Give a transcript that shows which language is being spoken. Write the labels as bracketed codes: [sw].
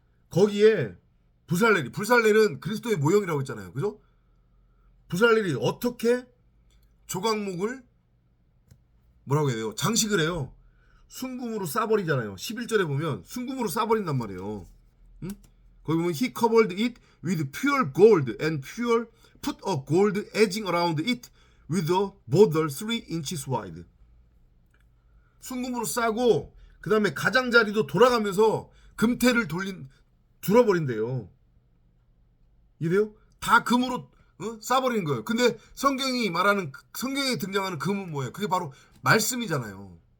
[ko] 거기에 불살렐은 그리스도의 모형이라고 했잖아요. 그죠? 불살렐이 어떻게 조각목을 뭐라고 해야 돼요? 장식을 해요. 순금으로 싸버리잖아요. 11절에 보면 순금으로 싸버린단 말이에요. 응? 거기 보면 [en] he covered it with pure gold and put a gold edging around it with a border 3 inches wide. [ko] 순금으로 싸고 그 다음에 가장자리도 돌아가면서 금태를 둘러버린대요. 이래요? 다 금으로 싸버리는 거예요. 근데 성경에 등장하는 금은 뭐예요? 그게 바로 말씀이잖아요.